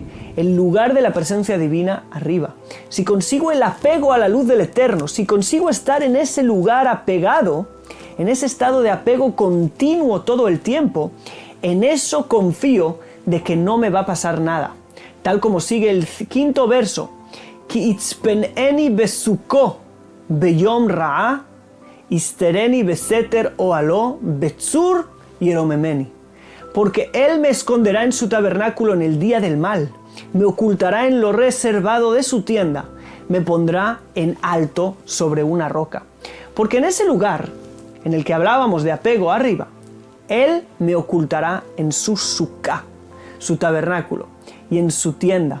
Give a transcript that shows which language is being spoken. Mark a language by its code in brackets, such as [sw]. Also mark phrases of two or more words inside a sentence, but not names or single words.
[es] El lugar de la presencia divina arriba. Si consigo el apego a la luz del Eterno, si consigo estar en ese lugar apegado, en ese estado de apego continuo todo el tiempo, en eso confío de que no me va a pasar nada. Tal como sigue el quinto verso. [he] כי יצפנני בסכה ביום רעה, יסתירני בסתר אהלו בצור ירוממני. [es] Porque Él me esconderá en su tabernáculo en el día del mal, me ocultará en lo reservado de su tienda, me pondrá en alto sobre una roca. Porque en ese lugar, en el que hablábamos de apego arriba, Él me ocultará en su sukkah, su tabernáculo, y en su tienda.